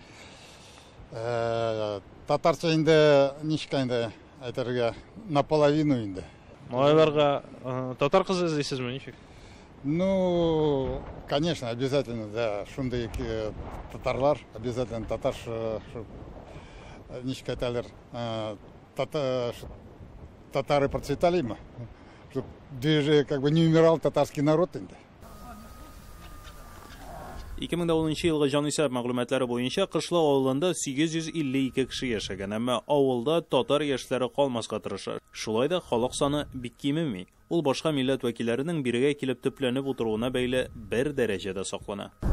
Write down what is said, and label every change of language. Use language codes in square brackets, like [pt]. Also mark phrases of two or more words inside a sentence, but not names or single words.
[tt] Татарча инде ничек инде әйтергә наполовину инде. Малайларга татар кызы эзлисезме, ничек? [ru] Ну, конечно, обязательно, да. [tt] Шундай татарлар, [ru] обязательно [tt] татарша, ничек әйтәләр, [ru] татары процветали мы, чтобы даже как бы не умирал татарский народ инде. [tt] 2010 елгы җанисәп мәгълүматлары буенча Кышлау авылында 852 кеше яшәгән, әмма авылда татар яшьләре калмаска тырыша. Шулай да халык саны бик кимеми. Ул башка милләт вәкилләренең бирегә килеп төпләнеп утыруына бәйле бер дәрәҗәдә саклана.